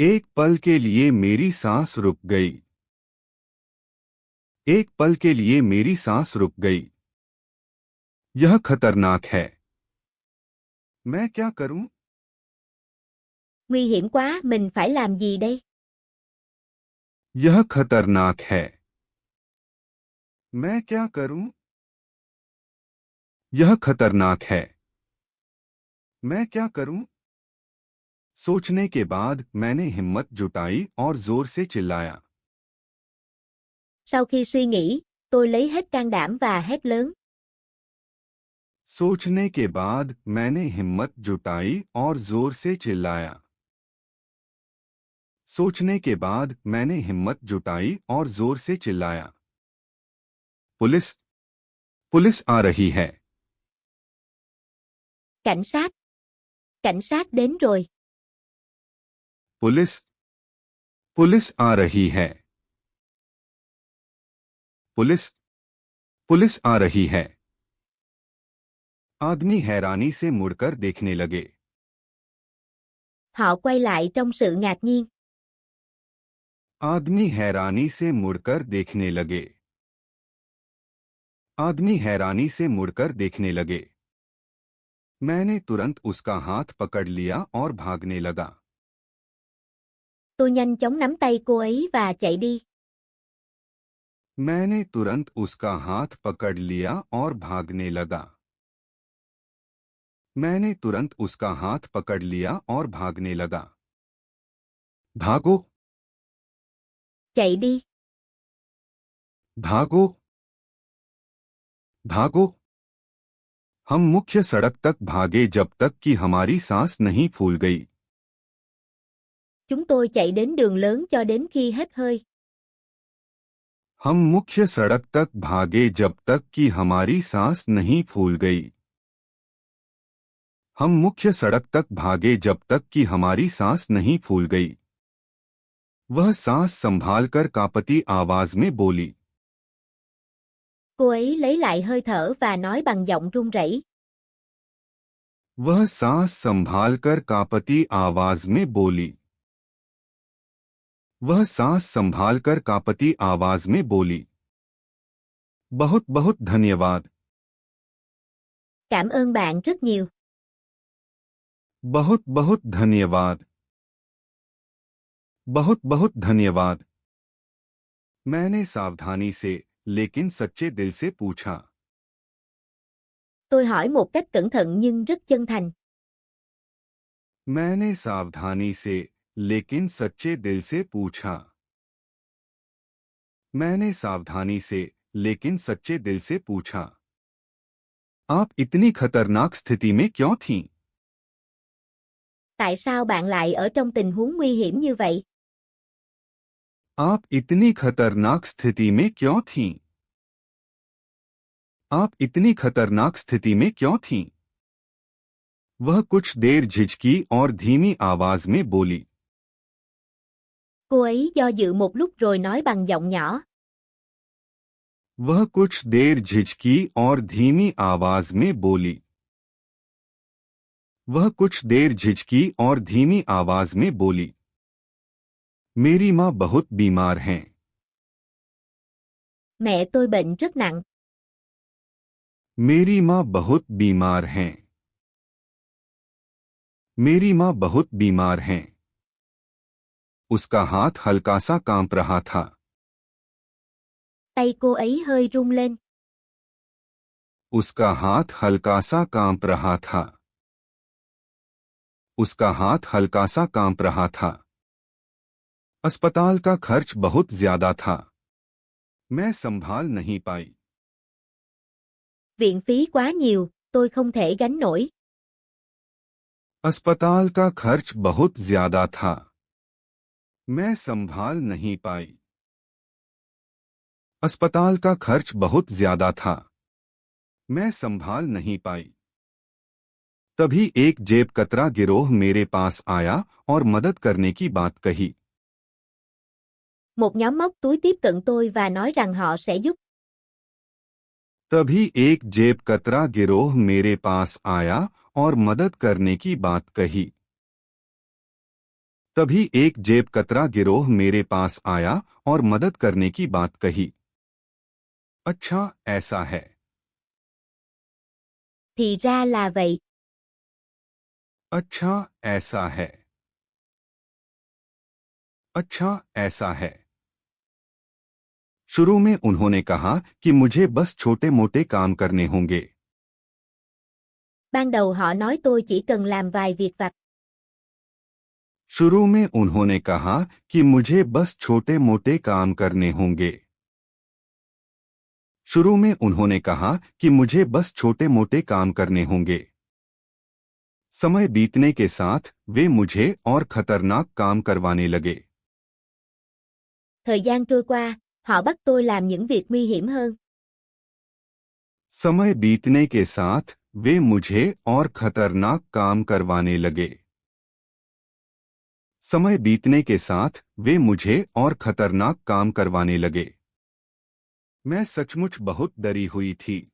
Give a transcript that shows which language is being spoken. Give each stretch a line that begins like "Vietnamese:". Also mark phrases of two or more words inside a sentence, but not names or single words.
Hindi: एक पल के लिए मेरी सांस रुक गई। एक पल के लिए मेरी सांस रुक गई। यह खतरनाक है। मैं क्या करूं?
Vietnamese: Nguy hiểm quá, mình phải làm gì đây?
Hindi: यह खतरनाक है। मैं क्या करूं? यह खतरनाक है। मैं क्या करूं? सोचने के बाद मैंने हिम्मत जुटाई और जोर से चिल्लाया।
Vietnamese: Sau khi suy nghĩ, tôi lấy hết can đảm và hét lớn.
Hindi: सोचने के बाद मैंने हिम्मत जुटाई और जोर से चिल्लाया। सोचने के बाद मैंने हिम्मत जुटाई और जोर से चिल्लाया। पुलिस! पुलिस आ रही है।
Vietnamese: Cảnh sát! Cảnh sát đến rồi.
Hindi: पुलिस! पुलिस आ रही है। पुलिस! पुलिस आ रही है। आदमी हैरानी से मुड़कर देखने लगे।
Vietnamese: Họ quay lại trong sự ngạc nhiên.
Hindi: आदमी हैरानी से मुड़कर देखने लगे। आदमी हैरानी से मुड़कर देखने लगे। मैंने तुरंत उसका हाथ पकड़ लिया और भागने लगा।
Vietnamese: Tôi nhanh chóng nắm tay cô ấy và chạy đi.
Hindi: मैंने तुरंत उसका हाथ पकड़ लिया और भागने लगा। मैंने तुरंत उसका हाथ पकड़ लिया और भागने लगा। भागो!
Vietnamese: Chạy đi.
Hindi: भागो! भागो! हम मुख्य सड़क तक भागे जब तक कि हमारी सांस नहीं फूल गई।
Vietnamese: Chúng tôi chạy đến đường lớn cho đến khi hết hơi.
Hindi: हम मुख्य सड़क तक भागे जब तक कि हमारी सांस नहीं फूल गई। हम मुख्य सड़क तक भागे जब तक कि हमारी सांस नहीं फूल गई। वह सांस संभालकर कांपती आवाज में बोली।
Vietnamese: Cô ấy lấy lại hơi thở và nói bằng giọng run rẩy.
Hindi: वह सांस संभालकर कांपती आवाज में बोली। वह सांस संभालकर कांपती आवाज में बोली। बहुत बहुत धन्यवाद।
Vietnamese: Cảm ơn bạn rất nhiều.
Hindi: बहुत बहुत धन्यवाद। बहुत बहुत धन्यवाद। मैंने सावधानी से लेकिन सच्चे दिल से पूछा।
Vietnamese: Tôi hỏi một cách cẩn thận nhưng rất chân thành.
Hindi: मैंने सावधानी से लेकिन सच्चे दिल से पूछा। मैंने सावधानी से लेकिन सच्चे दिल से पूछा। आप इतनी खतरनाक स्थिति में क्यों थीं?
Vietnamese: Tại sao bạn lại ở trong tình huống nguy hiểm như vậy?
Hindi: आप इतनी खतरनाक स्थिति में क्यों थीं? आप इतनी खतरनाक स्थिति में क्यों थीं? वह कुछ देर झिझकी और धीमी आवाज में बोली।
Vietnamese: Cô ấy do dự một lúc rồi nói bằng giọng nhỏ.
Hindi: वह कुछ देर झिझकी और धीमी आवाज में बोली। वह कुछ देर झिझकी और धीमी आवाज में बोली। मेरी माँ बहुत बीमार हैं।
Vietnamese: Mẹ tôi bệnh rất nặng.
Hindi: मेरी माँ बहुत बीमार हैं। मेरी माँ बहुत बीमार हैं। उसका हाथ हल्का सा कांप रहा था।
Vietnamese: Tay cô ấy hơi run lên.
Hindi: उसका हाथ हल्का सा कांप रहा था। उसका हाथ हल्का सा कांप रहा था। अस्पताल का खर्च बहुत ज्यादा था। मैं संभाल नहीं पाई।
Vietnamese: Viện phí quá nhiều, tôi không thể gánh nổi.
Hindi: अस्पताल का खर्च बहुत ज्यादा था। मैं संभाल नहीं पाई। अस्पताल का खर्च बहुत ज्यादा था। मैं संभाल नहीं पाई। तभी एक जेब कतरा गिरोह मेरे पास आया और मदद करने की बात कही।
Vietnamese: Một nhóm móc túi tiếp cận tôi và nói rằng họ sẽ giúp.
Hindi: तभी एक जेब कतरा गिरोह मेरे पास आया और मदद करने की बात कही। तभी एक जेब कतरा गिरोह मेरे पास आया और मदद करने की बात कही। अच्छा, ऐसा है।
Vietnamese: Thì ra là vậy.
Hindi: अच्छा, ऐसा है। अच्छा, ऐसा है। शुरू में उन्होंने कहा कि मुझे बस छोटे मोटे काम करने होंगे।
Vietnamese: Ban đầu họ nói tôi chỉ cần làm vài việc vặt.
Hindi: शुरू में उन्होंने कहा कि मुझे बस छोटे मोटे काम करने होंगे। शुरू में उन्होंने कहा कि मुझे बस छोटे मोटे काम करने होंगे। समय बीतने के साथ वे मुझे और खतरनाक काम करवाने लगे।
Vietnamese: Thời gian trôi qua, họ bắt tôi làm những việc nguy hiểm hơn.
Hindi: समय बीतने के साथ वे मुझे और खतरनाक काम करवाने लगे। समय बीतने के साथ वे मुझे और खतरनाक काम करवाने लगे। मैं सचमुच बहुत डरी हुई थी।